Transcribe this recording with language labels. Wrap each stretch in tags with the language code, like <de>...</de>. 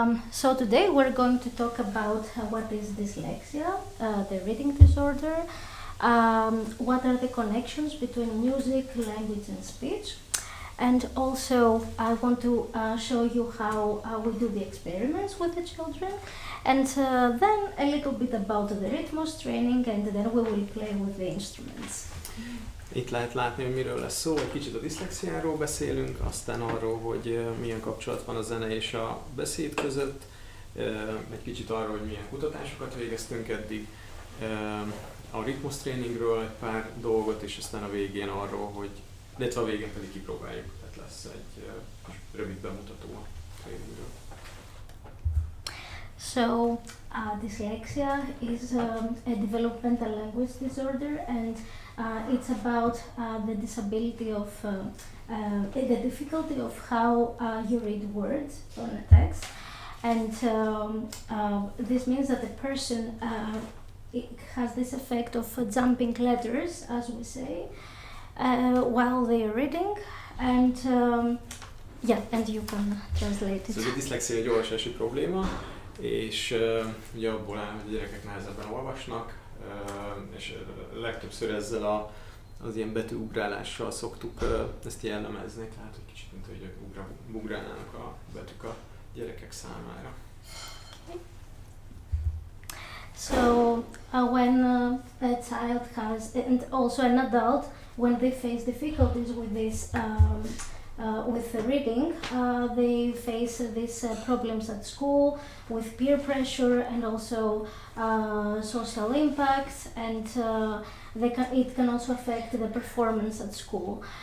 <en>So today we're going to talk about what is dyslexia, the reading disorder, what are the connections between music, language and speech, And also I want to show you how we do the experiments with the children, and then a little bit about the rhythmus training, and then we will play with the instruments.</en> <hu>Itt lehet látni, hogy miről lesz szó, egy kicsit a diszlexiáról beszélünk, aztán arról, hogy milyen kapcsolat van a zene és a beszéd között, egy kicsit arról, hogy milyen kutatásokat végeztünk eddig, a ritmus tréningről egy pár dolgot, és aztán a végén arról, hogy, illetve a végén pedig kipróbáljuk, tehát lesz egy rövid bemutató a tréningről.</hu> <en>So, dyslexia is a developmental language disorder, and it's about the disability of the difficulty of how you read words on a text, and this means that the person it has this effect of jumping letters, as we say, while they are reading, and and you can translate it.</en> <hu>So, a diszlexia egy olvasási probléma, és ugye abból áll, hogy a gyerekek nehezebben olvasnak, és legtöbbször ezzel az ilyen betűugrálással szoktuk ezt jellemezni, tehát hogy kicsit mint hogy ugrálnának a betűk a gyerekek számára.</hu> <en>So when a child has, and also an adult, when they face difficulties with this with the reading, they face these problems at school with peer pressure and also social impacts, and it can also affect the performance at school.</en>